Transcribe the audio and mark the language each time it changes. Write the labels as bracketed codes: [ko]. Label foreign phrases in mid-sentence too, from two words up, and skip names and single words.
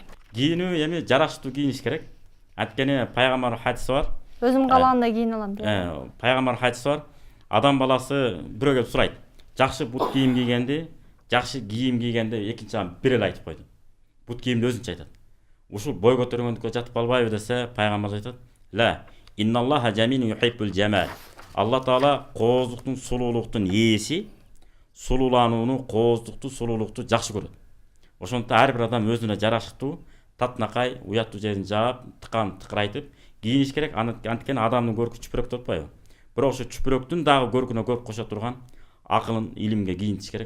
[ky] Кийинүү эми жараштуу кийиниш керек. Анткени пайгамбар хадиси бар. Өзүм каалагандай кийине алам деп. Пайгамбар хадиси бар. Адам баласы бирөө келип сурайт. Жакшы бут кийим кийгенди, жакшы кийим кийгенди экинчи адам бир эле айтып койду. Бут кийимди өзүнчө айтат. Ушул бой көтөргөндүккө жатып калбайбы десе, пайгамбар айтат: [ar] "لا، إن الله جميل يحب الجمال." [ky] Алла Таала кооздуктун, сулуулуктун ээси, сулууланууну, кооздукту, сулуулукту жакшы көрөт. Ошондуктан ар бир адам өзүнө жарашыктуу, татынакай, уяттуу жерин жаап, тыкырайтып кийиниш керек. Анткени адамдын көркү чүпүрөк деп атпайбы? Бирок ошо чүпүрөктүн дагы көркүнө көрк кошо турган акылын, илимге кийинтиш керек.